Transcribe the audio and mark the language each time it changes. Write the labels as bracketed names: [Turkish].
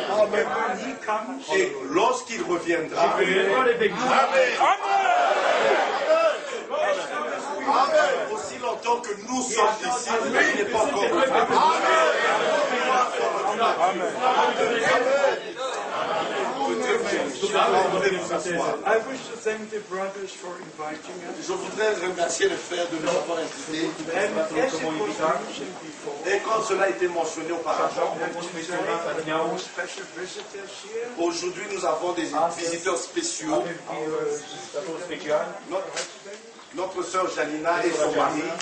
[English] When he comes, [French] Et lorsqu'il reviendra, [Romanian] va reveni. [French] aussi longtemps que nous sommes ici, il n'est pas encore revenu. [English] I wish to thank the brothers for inviting us. [French] Je voudrais remercier les frères de nous avoir invités. [English] And as it was mentioned before, [French] Et quand cela a été mentionné auparavant, [English] special visitors here. [French] aujourd'hui nous avons des visiteurs spéciaux. [Romanian] Statul special, [French] Notre sœur Janina et son mari,